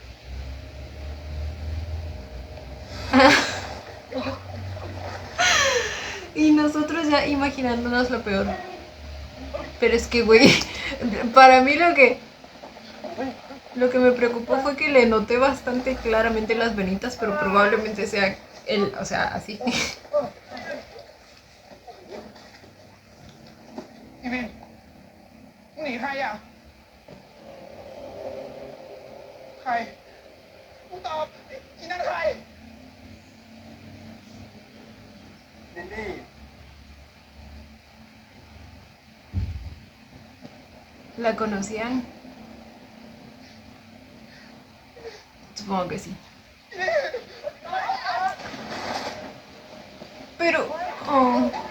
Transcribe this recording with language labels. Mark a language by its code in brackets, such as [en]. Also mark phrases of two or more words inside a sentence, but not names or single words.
[es] Y nosotros ya imaginándonos lo peor. Pero es que, güey, para mí lo que me preocupó fue que le noté bastante claramente las venitas, pero probablemente sea él, o sea, así. [th] พี่วินหนีใครอ่ะใครกูตอบอีนั่นใครลิลลี่ [es] ¿La conocían? Supongo que sí. Pero... Oh.